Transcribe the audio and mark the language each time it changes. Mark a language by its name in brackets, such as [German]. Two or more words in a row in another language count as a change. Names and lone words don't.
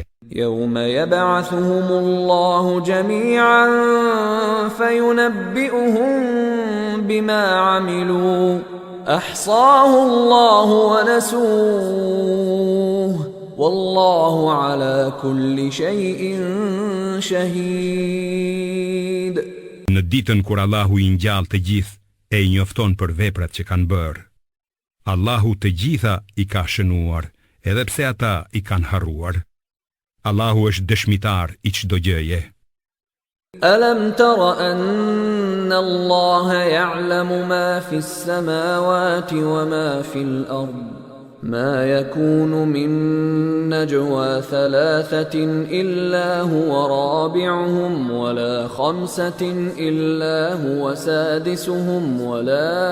[Arabic] يوم يبعثهم الله جميعا فينبئهم بما عملوا أحصاه الله ونسوه والله على كل شيء شهيد. [Albanian] Në ditën kur Allahu i ngjall të gjithë e i njofton për veprat që kanë bërë, Allahu të gjitha i ka shënuar, edhe pse ata i kanë harruar. Allahu është dëshmitar I çdo gjëje. [Arabic] ألم تر أن الله يعلم ما في السماوات وما في الأرض ما يكون من نجوى ثلاثة إلا هو رابعهم ولا خمسة إلا هو سادسهم ولا